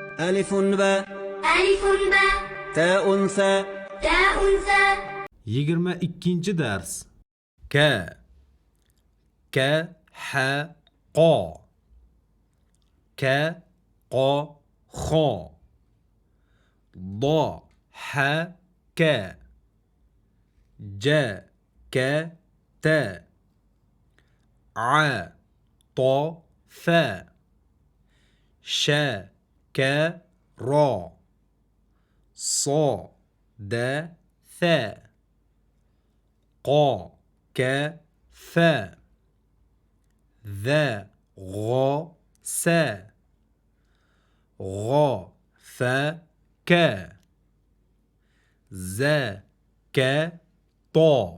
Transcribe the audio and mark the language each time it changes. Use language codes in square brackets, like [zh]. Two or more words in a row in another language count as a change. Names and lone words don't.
[ar] ألف باء ألف باء تاء ثاء تاء ثاء 22 dars. كا ها قا كا قا خا دا ها كا جا كا تا ا تا فا شا كا را سا دا ثا قا ك فا ذا غا سا غا فا كا زا كا طا